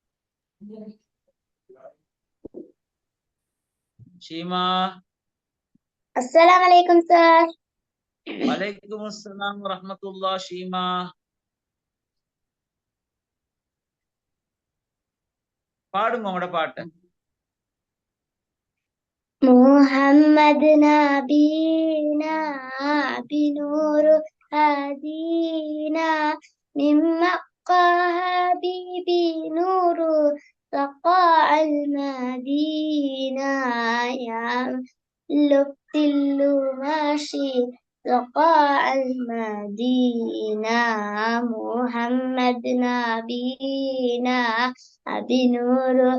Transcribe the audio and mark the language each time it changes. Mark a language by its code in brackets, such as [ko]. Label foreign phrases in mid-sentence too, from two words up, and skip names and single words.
[ta] சீமா. [ar] السلام عليكم சார். وعليكم السلام ورحمة الله. [ta] சீமா பாடுங்க உங்களோட பாட்டை. [ar] محمد نبينا بنور هدينا من مكة حبيبي نور سقاء المدينة يا لبت ماشي سقاء المدينة محمد نبينا بنور